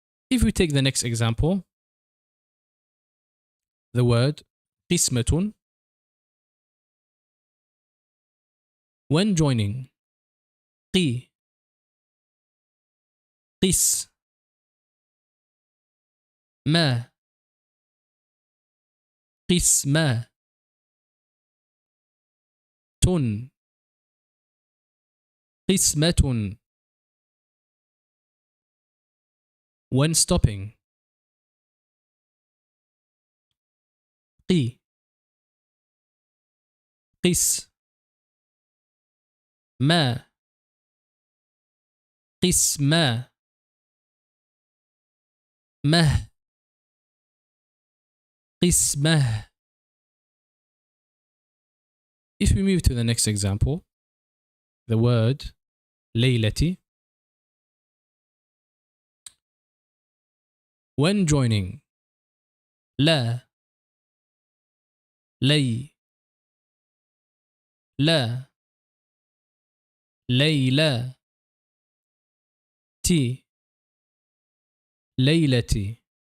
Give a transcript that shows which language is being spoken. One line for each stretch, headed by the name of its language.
English: If we take the next example, the word قسمة. When joining
Arabic: قي قس ما قسمة تن قسمة.
English: When stopping
Arabic: قي قس ما قسمة مه قسمه.
English: If we move to the next example, the word ليلة. When joining
Arabic: لا لي لا ليلى تي ليلتي.